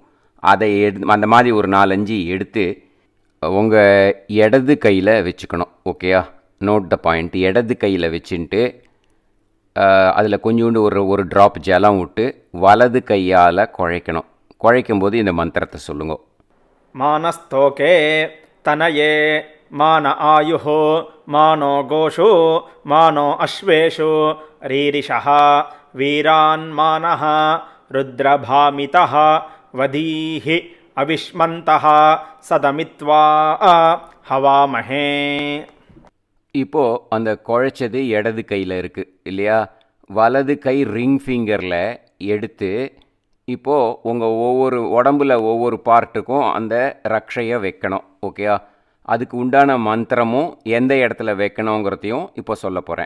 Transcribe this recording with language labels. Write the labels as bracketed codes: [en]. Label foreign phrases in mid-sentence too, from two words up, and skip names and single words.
[ta] அதை அந்த மாதிரி ஒரு 4-5 எடுத்து உங்கள் இடது கையில் வச்சுக்கணும். [en] ஓகேயா? note the point. [ta] இடது கையில் வச்சுட்டு அதில் கொஞ்சோண்டு ஒரு ட்ராப் ஜலம் விட்டு வலது கையால் குழைக்கணும். குழைக்கும்போது இந்த மந்திரத்தை சொல்லுங்க. [sa] மானஸ்தோகே तनये मान आयुः मानो गोषु मानो अश्वेषु रीरिषः वीरान्मानः रुद्रभामितः वधीः अविष्मन्तः सदमित्वा हवामहे. [ta] இப்போது அந்த குழைச்சது இடது கையில் இருக்குது இல்லையா? வலது கை [en] ring fingeril [ta] எடுத்து இப்போது உங்கள் ஒவ்வொரு உடம்புல ஒவ்வொரு பார்ட்டுக்கும் அந்த ரக்ஷையை வைக்கணும். ஓகேயா? அதுக்கு உண்டான மந்திரமும் எந்த இடத்துல வைக்கணுங்கிறதையும் இப்போ சொல்ல போகிறேன்.